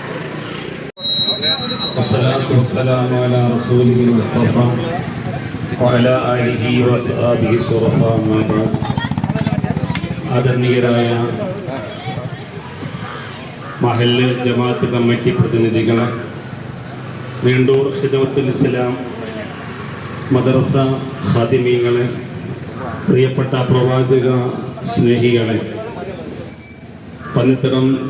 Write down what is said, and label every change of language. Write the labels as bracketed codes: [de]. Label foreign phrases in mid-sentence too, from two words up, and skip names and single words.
[ar] والصلاة والسلام على رسوله المصطفى وعلى آله وصحبه الشرفاء أما بعد ആദരണീയരായ [ml] മഹല്ല് ജമാഅത്ത് കമ്മിറ്റി പ്രതിനിധികളെ, നീണ്ടൂർ ഖിദ്മത്തുൽ ഇസ്ലാം മദ്രസ ഖാദിമീങ്ങളെ, പ്രിയപ്പെട്ട പ്രവാചക സ്നേഹികളെ, പന്നിത്തടം